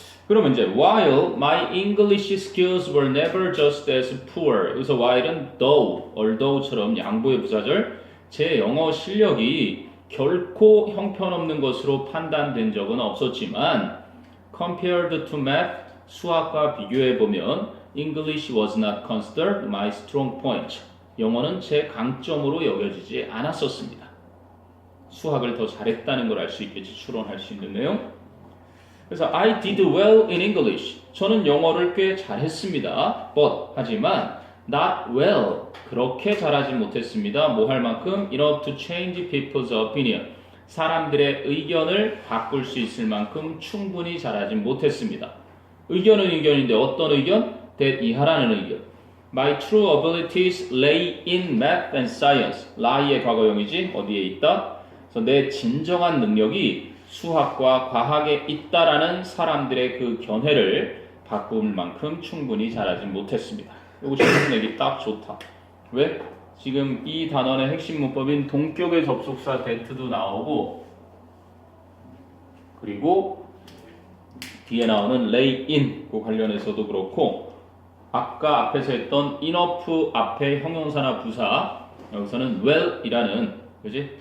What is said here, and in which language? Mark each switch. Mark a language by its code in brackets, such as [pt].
[ko] 그러면 이제 [en] while my English skills were never just as poor [ko] 여기서 while은 though, 양보의 부사절 제 영어 실력이 결코 형편없는 것으로 판단된 적은 없었지만 [en] compared to math [ko] 수학과 비교해보면 [en] English was not considered my strong point [ko] 영어는 제 강점으로 여겨지지 않았었습니다. 수학을 더 잘했다는 걸 알 수 있겠지. 추론할 수 있는 내용. 그래서 [en] I did well in English. [ko] 저는 영어를 꽤 잘했습니다. [en] But [ko] 하지만 [en] not well. [ko] 그렇게 잘하지 못했습니다. 뭐 할 만큼 [en] enough to change people's opinion. [ko] 사람들의 의견을 바꿀 수 있을 만큼 충분히 잘하진 못했습니다. 의견은 의견인데 어떤 의견? that 이하라는 의견. [en] My true abilities lay in math and science. [ko] lie의 과거형이지 어디에 있다? 그래서 내 진정한 능력이 수학과 과학에 있다라는 사람들의 그 견해를 바꿀 만큼 충분히 잘하진 못했습니다. 이거 질문 내기 딱 좋다. 왜? 지금 이 단원의 핵심 문법인 동격의 접속사 that도 나오고 그리고 뒤에 나오는 lay in 그 관련해서도 그렇고 아까 앞에서 했던 enough 앞에 형용사나 부사 여기서는 well이라는 그지?